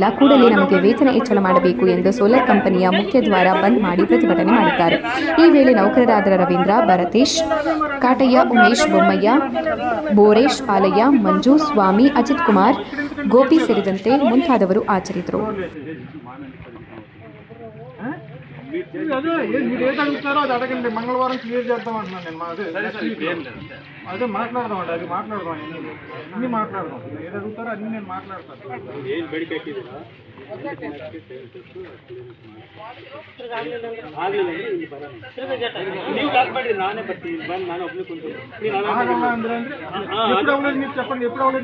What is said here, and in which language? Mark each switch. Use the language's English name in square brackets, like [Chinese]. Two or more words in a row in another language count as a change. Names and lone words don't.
[Kannada] ಕೂಡಲೇ ನಮಗೆ ವೇತನ ಹೆಚ್ಚಳ ಮಾಡಬೇಕು ಎಂದು ಸೋಲಾರ್ ಕಂಪನಿಯ ಮುಖ್ಯ ದ್ವಾರ ಬಂದ್ ಮಾಡಿ ಪ್ರತಿಭಟನೆ ಮಾಡಿದ್ದಾರೆ. ಈ ವೇಳೆ ನೌಕರರಾದ ರವೀಂದ್ರ, ಭರತೇಶ್, ಕಾಟಯ್ಯ, ಉಮೇಶ್, ಬೊಮ್ಮಯ್ಯ, ಬೋರೇಶ್, ಪಾಲಯ್ಯ, ಮಂಜು, ಸ್ವಾಮಿ, ಅಜಿತ್ ಕುಮಾರ್, ಗೋಪಿ ಸೇರಿದಂತೆ ಮುಂತಾದವರು ಹಾಜರಿದ್ದರು. [Telugu] అది అడగండి. మంగళవారం క్లియర్ చేద్దామంటున్నాను నేను. అదే మాట్లాడదామండి. అది మాట్లాడదాం. అన్ని మాట్లాడదాం. ఏది అడుగుతారో అన్ని నేను మాట్లాడతాను. మీరు చెప్పండి. ఎప్పుడు అవ్వలేదు?